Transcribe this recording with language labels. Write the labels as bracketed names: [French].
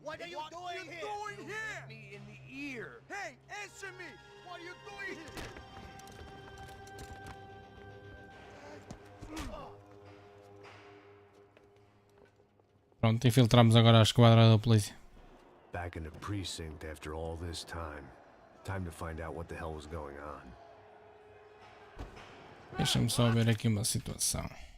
[English] What are you doing here? What are you doing here? Me in the ear. Hey, answer me. What are you doing here? [Portuguese] Pronto, infiltramos agora a esquadra da polícia. [English] Back in the precinct after all this time. Time to find out what the hell was going on. [Portuguese] Deixa-me só ver aqui uma situação.